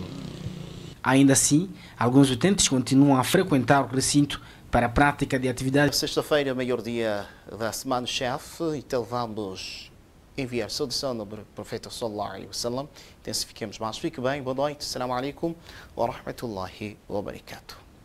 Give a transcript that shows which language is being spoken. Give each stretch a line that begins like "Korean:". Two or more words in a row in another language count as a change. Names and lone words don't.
Portuguese: Ainda assim, alguns utentes continuam a frequentar o recinto para a prática de atividades. Sexta-feira, maior dia da Semana Chefe, então vamos enviar saudação ao Profeta
Arabic: صلى الله عليه وسلم.
Portuguese: Intensifiquemos mais. Fique bem, boa noite.
Arabic: السلام عليكم ورحمة الله وبركاته.